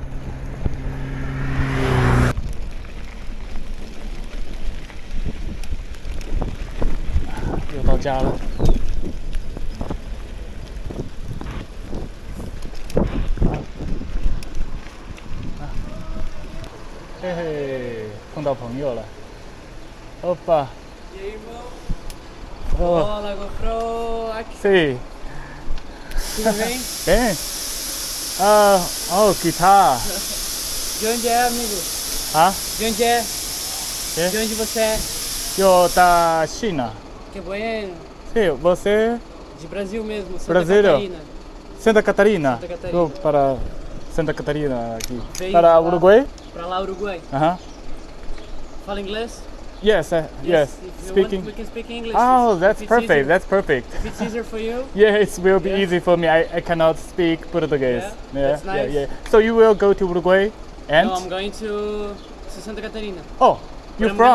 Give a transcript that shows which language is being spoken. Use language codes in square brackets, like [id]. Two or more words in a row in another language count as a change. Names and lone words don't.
[zh] 又到家了。嘿嘿，碰到朋友了。欧巴， [pt] Olá, GoPro. Aqui, Sim. tudo bem? Bem. Guitarra. De onde é, amigo? Ah, De onde é? É? De onde você é? eu da China. [es] Que bueno. [pt] Sim, você De Brasil mesmo, Santa Brasileiro? Catarina. Santa Catarina. Santa Catarina. Vou para Santa Catarina aqui. Veio Para lá. Uruguai? Pra lá, Uruguai. Aham. Fala inglês? [en] Yes, yes. If you Speaking. want, we can speak English. Oh, If that's it's perfect. easier- That's perfect. If it's easier for you. Yeah, it will be Yeah. easy for me. I cannot speak Portuguese. Yeah, that's nice. yeah. So you will go to Uruguay and No, I'm going to Santa Catarina. oh, But you're I'm gonna